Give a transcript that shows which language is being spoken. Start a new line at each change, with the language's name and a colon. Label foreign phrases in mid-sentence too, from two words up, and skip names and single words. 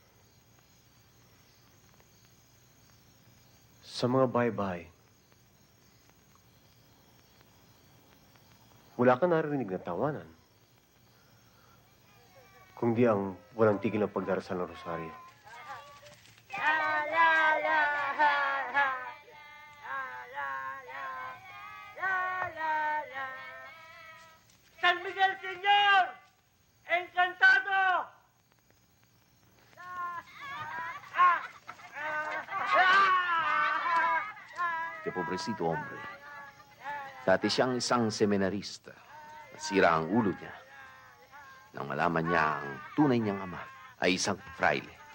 Filipino: Sa mga bahay-bahay, wala ka narinig na tawanan. Kung di ang walang tigil ng pagdarasal ng rosaryo.
Spanish: San Miguel, Señor! Encantado! Que pobrecito hombre.
Filipino: Dati siyang isang seminarista. Nasira ang ulo niya. Nang malaman niya ang tunay niyang ama ay isang fraile.